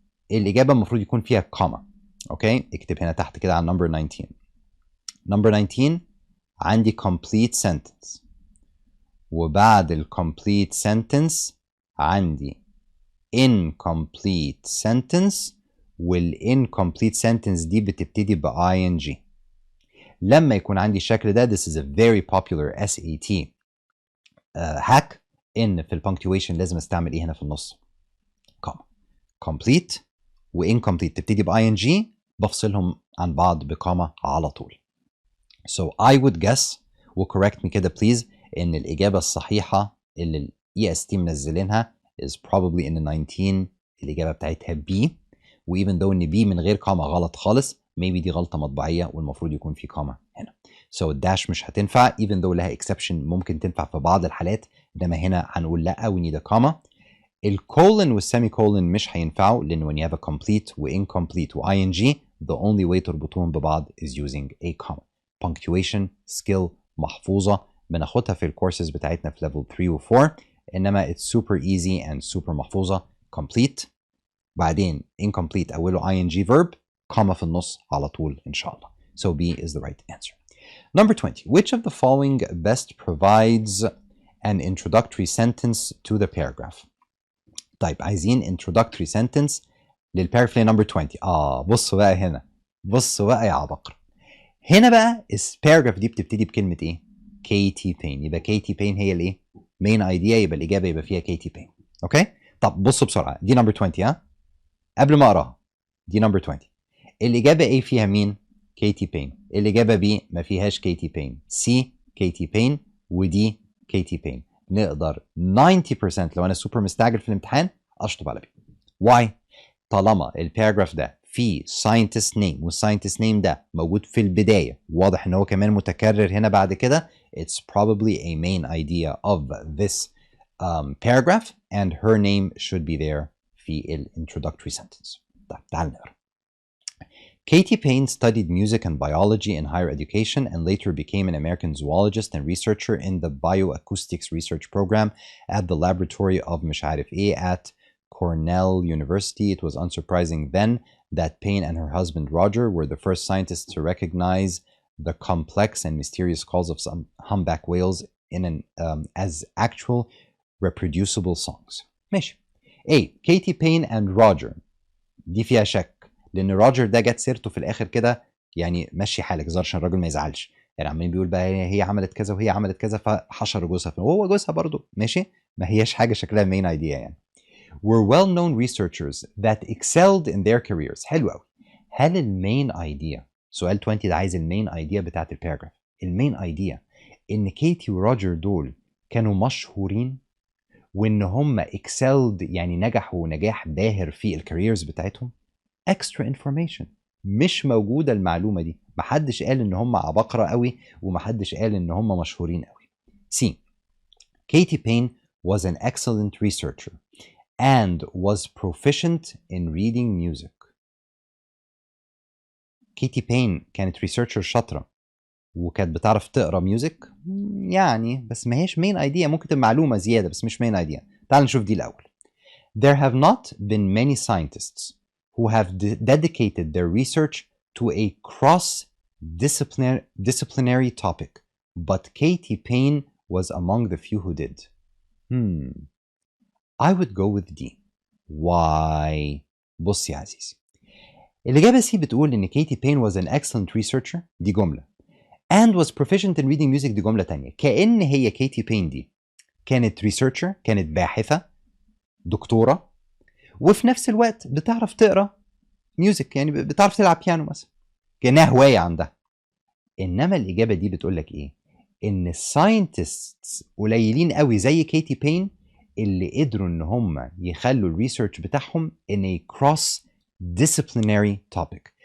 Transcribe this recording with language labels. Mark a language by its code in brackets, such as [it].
[ar] الإجابة المفروض يكون فيها comma. Okay, اكتب هنا تحت كده على number 19. Number 19 عندي complete sentence، وبعد ال complete sentence عندي incomplete sentence، وال incomplete sentence دي بتبتدي ب ing. لما يكون عندي الشكل ده [en] this is a very popular SAT hack [ar] إن في ال punctuation لازم استعمل إيه هنا في النص؟ comma. complete و incomplete تبتدي ب ing، بفصلهم عن بعض بكوما على طول. [en] So I would guess [ar] و [en] correct me [ar] كده please إن الإجابة الصحيحة اللي ال EST منزلينها [en] is probably in 19 [ar] الإجابة بتاعتها B، و [en] even though [ar] إن B من غير كوما غلط خالص، maybe دي غلطة مطبعية والمفروض يكون في كوما هنا. So الداش مش هتنفع [en] even though [ar] لها exception ممكن تنفع في بعض الحالات، إنما هنا هنقول لأ [en] we need a comma. [ar] الكولن والسيميكولن مش هينفعوا لأن [en] when you have a complete و incomplete و ing the only way [ar] تربطوهم ببعض [en] is using a comma. [ar] punctuation skill محفوظة بناخدها في الكورسز بتاعتنا في level 3 و 4، إنما [en] it's super easy and super [ar] محفوظة. complete بعدين incomplete أوله ing verb comma في النص على طول إن شاء الله. [en] So B is the right answer. Number 20. Which of the following best provides an introductory sentence to the paragraph? [ar] طيب عايزين introductory sentence للباراجراف number 20. بصوا بقى هنا، بصوا بقى يا عبقرة. هنا بقى الباراجراف دي بتبتدي بكلمة ايه؟ كيتي بين. يبقى كيتي بين هي الايه؟ main idea، يبقى الإجابة يبقى فيها كيتي بين. اوكي؟ طب بصوا بسرعة، دي number 20 قبل ما اقراها دي number 20. الإجابة ايه فيها مين؟ كيتي بين. الإجابة B ما فيهاش كيتي بين، C كيتي بين، ودي كيتي بين. نقدر 90% لو انا سوبر مستعجل في الامتحان اشطب على بي. [en] Why? [ar] طالما الباراجراف ده فيه [en] scientist name والscientist name [ar] ده موجود في البدايه، واضح ان هو كمان متكرر هنا بعد كده، [en] it's probably a main idea of this paragraph and her name should be there في ال introductory sentence. [ar] طيب تعال نقرا. [en] Katie Payne studied music and biology in higher education and later became an American zoologist and researcher in the bioacoustics research program at the laboratory of [ar] مش عارف ايه [en] at Cornell University. It was unsurprising then that Payne and her husband Roger were the first scientists to recognize the complex and mysterious calls of some humpback whales in as actual reproducible songs. ماشي. A. Katie Payne and Roger. [ar] دي فيها شك لان روجر ده جت سيرته في الاخر كده، يعني مشي حالك زار عشان الراجل ما يزعلش، يعني عمالين بيقول بقى هي عملت كذا وهي عملت كذا فحشر جوزها وهو جوزها برضه. ماشي، ما هياش حاجه شكلها مين ايديا يعني. [en] were well known researchers that excelled in their careers. [ar] حلو قوي. هل المين ايديا، سؤال 20 ده عايز المين ايديا بتاعت الباراجراف، المين ايديا ان كيتي وروجر دول كانوا مشهورين وان هم excelled يعني نجحوا نجاح باهر في الكاريرز بتاعتهم؟ [en] extra information، [ar] مش موجودة المعلومة دي. محدش قال ان هم عباقرة قوي ومحدش قال ان هم مشهورين قوي. C. [en] Katie Payne was an excellent researcher and was proficient in reading music. [ar] كيتي بين كانت ريسيرشر شاطرة وكانت بتعرف تقرا ميوزك يعني، بس ما هيش مين ايديا، ممكن تبقى معلومة زيادة بس مش مين ايديا. تعال نشوف دي الأول. [en] There have not been many scientists who have dedicated their research to a cross-disciplinary topic, but Katie Payne was among the few who did. I would go with D. Why? [ar] بص يا عزيزي، الإجابة C بتقول إن [en] Katie Payne was an excellent researcher، [ar] دي جملة، [en] and was proficient in reading music، [ar] دي جملة تانية. كأن هي Katie Payne دي كانت researcher، كانت باحثة دكتورة، وفي نفس الوقت بتعرف تقرا ميوزك، يعني بتعرف تلعب بيانو مثلا، كانها هوايه عندها. انما الاجابه دي بتقول لك ايه؟ ان الساينتستس قليلين قوي زي كيتي بين اللي قدروا ان هم يخلوا الريسيرش بتاعهم ان cross disciplinary topic.